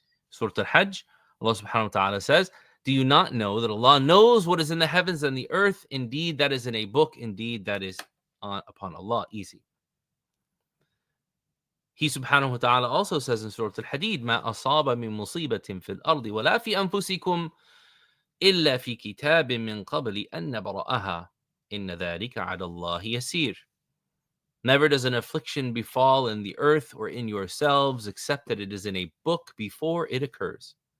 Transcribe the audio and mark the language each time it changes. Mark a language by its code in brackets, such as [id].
[en] Surah Al-Hajj, Allah subhanahu wa ta'ala says, do you not know that Allah knows what is in the heavens and the earth? Indeed, that is in a book. Indeed, that is upon Allah easy. He subhanahu wa ta'ala also says in Surah Al-Hadid, [ar] مَا أَصَابَ مِن مُصِيبَةٍ فِي الْأَرْضِ وَلَا فِي أَنفُسِكُمْ إِلَّا فِي كِتَابٍ مِّن قَبْلِ أَن نَّبْرَأَهَا إِنَّ ذَلِكَ عَلَى اللَّهِ يَسِيرٌ. [en] Never does an affliction befall in the earth or in yourselves, except that it is in a book before it occurs.